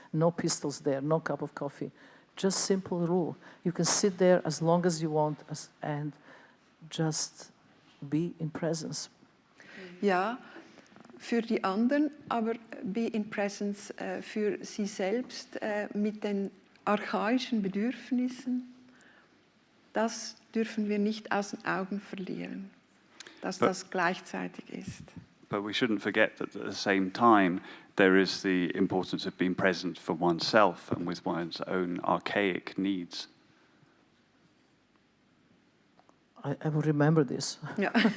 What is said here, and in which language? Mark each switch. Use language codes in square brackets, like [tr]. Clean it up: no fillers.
[en] No pistols there, no cup of coffee. Just simple rule. You can sit there as long as you want and just be in presence. [de] Ja, für die anderen, aber [en] be in presence [de] für sie selbst mit den archaischen Bedürfnissen. Das dürfen wir nicht aus den Augen verlieren, dass das gleichzeitig ist. [en] But we shouldn't forget that at the same time, there is the importance of being present for oneself and with one's own archaic needs. I will remember this. [de] Ja.